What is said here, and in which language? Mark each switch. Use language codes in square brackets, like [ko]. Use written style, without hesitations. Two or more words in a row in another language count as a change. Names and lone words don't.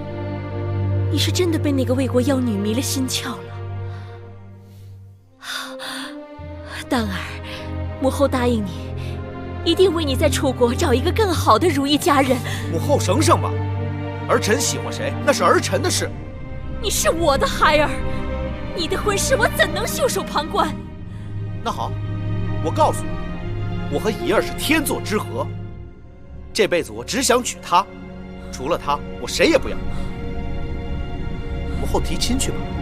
[zh] 你是真的被那個魏國妖女迷了心竅了。當兒，母後答應你，一定為你在楚國找一個更好的如意佳人。母後省省吧，兒臣喜歡誰，那是兒臣的事。你是我的孩兒，你的婚事我怎能袖手旁觀？那好，我告訴你，我和儀兒是天作之合，這輩子我只想娶她，除了她，我誰也不要。母後提親去吧。